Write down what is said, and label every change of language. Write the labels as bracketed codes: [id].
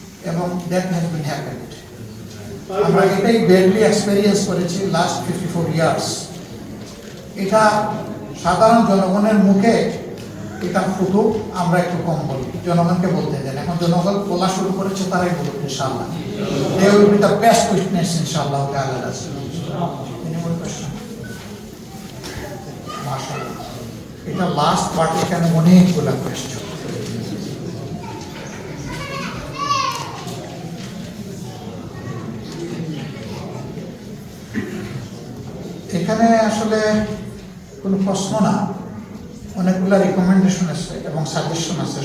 [bn] এবং [en] That has been happened. [bn] আমরা এটাই ব্যাডলি এক্সপেরিয়েন্স করেছি [en] Last 54 years. [bn] এটা সাধারণ জনগণের মুখে এটা ফুটুক, আমরা একটু কম বলি, জনগণকে বলতে দেন। এখন জনগণ বলা শুরু করেছে, তারাই বলুক ইনশাআল্লাহ। [en] They will be the best witness ইনশাআল্লাহ তাআলা। Any more question? [bn] মাশাআল্লাহ, এটা লাস্ট পার্ট, এখানে অনেকগুলো কোয়েশ্চন। এখানে আসলে কোনো প্রশ্ন না, অনেকগুলো রিকমেন্ডেশন আছে এবং সাজেশন আছে।